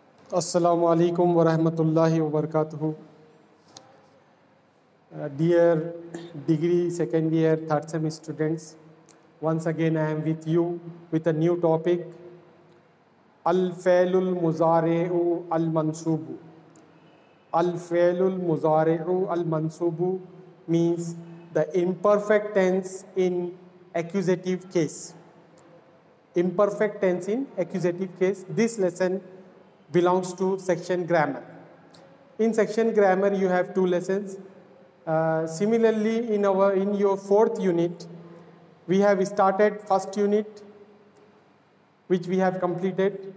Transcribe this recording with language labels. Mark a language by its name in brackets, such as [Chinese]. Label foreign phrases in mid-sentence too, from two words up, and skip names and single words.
[Arabic] السلام عليكم ورحمة الله وبركاته. [English] Dear degree second year third semester students, once again I am with you with a new topic, [Arabic] الفعل المضارع المنصوب. الفعل المضارع المنصوب [English] means the imperfect tense in accusative case. Imperfect tense in accusative case. This lesson belongs to section grammar. In section grammar, you have two lessons. Similarly, in your fourth unit, we have started first unit, which we have completed.